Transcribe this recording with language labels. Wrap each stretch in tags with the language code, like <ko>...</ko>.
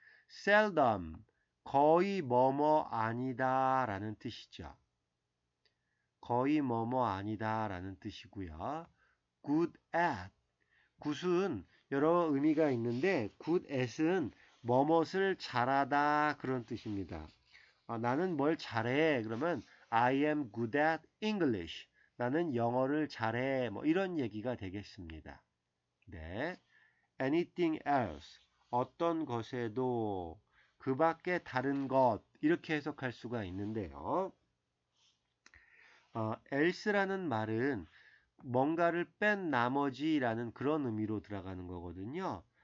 <ko>seldom, 거의 뭐뭐 아니다 라는 뜻이죠. 거의 뭐뭐 아니다 라는 뜻이고요. good at, 굿은 여러 의미가 있는데 good at은 뭐뭇을 잘하다 그런 뜻입니다. 나는 뭘 잘해. 그러면</ko> <en>I am good at English.</en> <ko>나는 영어를 잘해. 뭐 이런 얘기가 되겠습니다.</ko> <en>네. anything else.</en> <ko>어떤 것에도 그 밖에 다른 것 이렇게 해석할 수가 있는데요. else라는 말은 뭔가를 뺀 나머지라는 그런 의미로 들어가는 거거든요.</ko>